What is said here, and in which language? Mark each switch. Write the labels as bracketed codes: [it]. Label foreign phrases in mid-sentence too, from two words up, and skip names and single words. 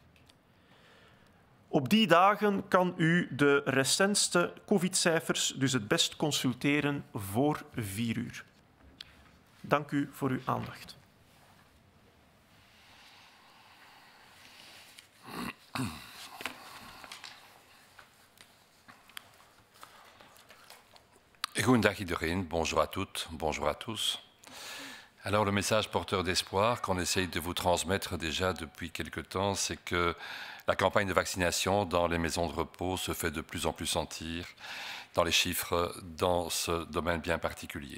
[nl] Op die dagen kan u de recentste COVID-cijfers dus het best consulteren voor 4 uur. Dank u voor uw aandacht. Goedendag iedereen, [fr] bonjour à toutes, bonjour à tous. Alors le message porteur d'espoir qu'on essaye de vous transmettre déjà depuis quelque temps, c'est que la campagne de vaccination dans les maisons de repos se fait de plus en plus sentir dans les chiffres dans ce domaine bien particulier.